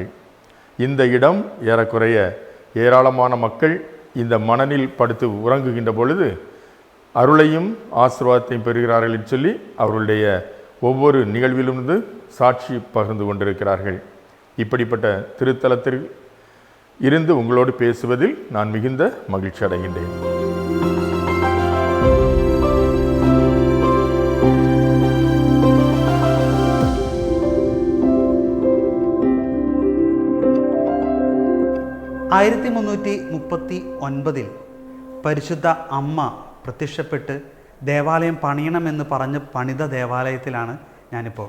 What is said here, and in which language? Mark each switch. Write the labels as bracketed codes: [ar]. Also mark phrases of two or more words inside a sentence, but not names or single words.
[ta] இந்த இடம் ஏறக்குறைய ஏராளமான மக்கள் இந்த மணலில் படுத்து உறங்குகின்ற பொழுது அருளையும் ஆசீர்வாதத்தையும் பெறுகிறார்கள் என்று சொல்லி அவர்களுடைய ஒவ்வொரு நிகழ்விலிருந்து சாட்சி பகிர்ந்து கொண்டிருக்கிறார்கள். இப்படிப்பட்ட திருத்தலத்தில் இருந்து உங்களோடு பேசுவதில் நான் மிகுந்த மகிழ்ச்சி அடைகின்றேன். [ml] പരിശുദ്ധ അമ്മ പ്രത്യക്ഷപ്പെട്ട് ദേവാലയം പണിയണമെന്ന് പറഞ്ഞ് പണിത ദേവാലയത്തിലാണ് ഞാനിപ്പോൾ.